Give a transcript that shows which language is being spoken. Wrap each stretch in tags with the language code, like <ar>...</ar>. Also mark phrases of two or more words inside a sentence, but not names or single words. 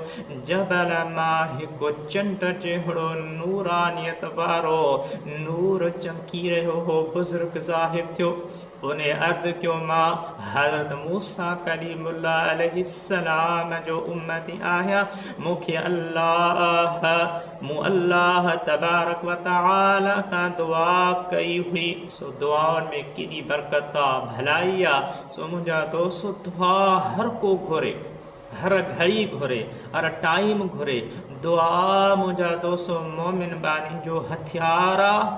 <sd>जबल मां हिकु चंड जहिड़ो नूरानियत वारो नूर चमकी रहियो हो, बुज़ुर्ग ज़ाहिर थियो। उन अर्ज़ु कयो, मां हज़रत मूसा कलीमुल्लाह अलैहिस्सलाम जो उम्मती आहियां। मूंखे मूं अल्लाह तबारक व तआला खां दुआ कई हुई। सो दुआउनि में केॾी बरकत आहे, भलाई आहे। सो मुंहिंजा दोस्त, दुआ हर को घुरे, हर घड़ी घुरे, हर टाइम घुरे। दुआ मुंहिंजा दोस्त मोमिन बानी जो हथियार आहे।</sd>